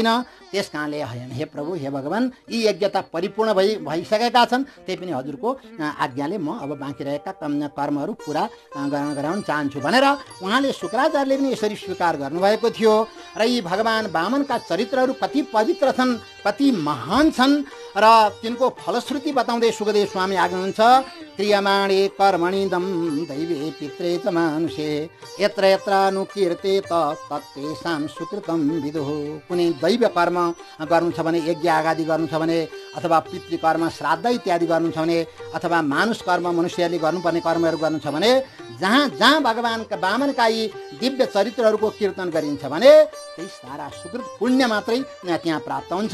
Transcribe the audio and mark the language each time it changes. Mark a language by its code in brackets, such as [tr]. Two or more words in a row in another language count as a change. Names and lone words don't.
[ne] त्यस कारणले हे प्रभु हे भगवान, यी यज्ञता परिपूर्ण भइसकेका छन्, त्यही पनि हजुरको आज्ञाले म अब बाँकी रहेका कर्महरू पुरा गराउन चाहन्छु भनेर उहाँले शुक्राचार्यले पनि यसरी स्वीकार गर्नुभएको थियो। र यी भगवान वामनका चरित्रहरू कति पवित्र छन्, कति महान छन् र तिनको फलश्रुति बताउँदै सुखदेव स्वामी आज्ञा हुन्छ, [sa] क्रियमाणे कर्मणिदम दैवे पित्रे च मानुषे यत्र यत्र अनुकीर्ते तत्तेषां सुकृतम विदुः। [ne] कुनै दैव कर्म गर्नु छ भने, यज्ञ आगादी गर्नु छ भने, अथवा पितृकर्म श्राद्ध इत्यादि गर्नु छ भने, अथवा मानुष कर्म मनुष्यले गर्नुपर्ने कर्महरू गर्नु छ भने जहाँ जहाँ भगवानका वामनका यी दिव्य चरित्रहरूको कीर्तन गरिन्छ भने त्यही सारा सुकृत पुण्य मात्रै त्यहाँ प्राप्त हुन्छ।